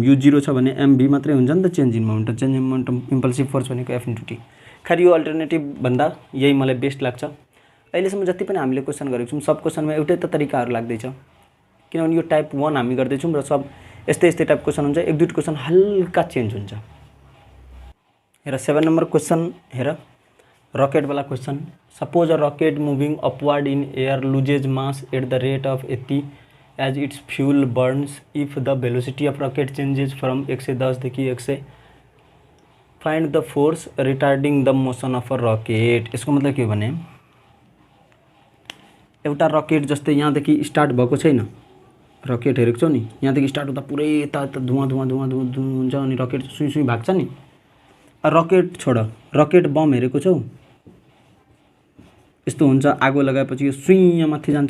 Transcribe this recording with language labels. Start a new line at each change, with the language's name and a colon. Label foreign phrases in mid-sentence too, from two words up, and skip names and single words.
Nepali: यू 0 छ भने एम बी मात्रै हुन्छ नि त
English: change in momentum. change in momentum impulsive force
Nepali: भनेको
English: f into t.
Nepali: खैर यो अल्टरनेटिभ भन्दा यही मलाई बेस्ट लाग्छ। अहिलेसम्म जति पनि हामीले क्वेसन गरेको छौँ सब क्वेसनमा एउटै त तरिकाहरू लाग्दैछ किनभने यो टाइप 1 हामी गर्दैछौँ र सब यस्तै
English: type question
Nepali: हुन्छ। 1-2 क्वेसन हल्का चेन्ज हुन्छ। हेर 7 नंबर क्वेश्चन हेर रॉकेट वाला क्वेश्चन।
English: suppose a rocket moving upward in air loses mass at the rate of 80 as its fuel burns if the velocity of rocket changes from 110 देखि 100 find the force retarding the motion of a rocket।
Nepali: यसको मतलब के हो भने एउटा रॉकेट जस्तै यहाँदेखि स्टार्ट भएको छैन रॉकेट हेरेको छौ नि यहाँदेखि स्टार्ट हुँदा पुरै यता धुवाँ हुन्छ अनि रॉकेट सुई भाग्छ नि। रॉकेट छोड रॉकेट बम हेरेको छौ यस्तो हुन्छ आगो लगाएपछि यो सुई माथि जान्छ।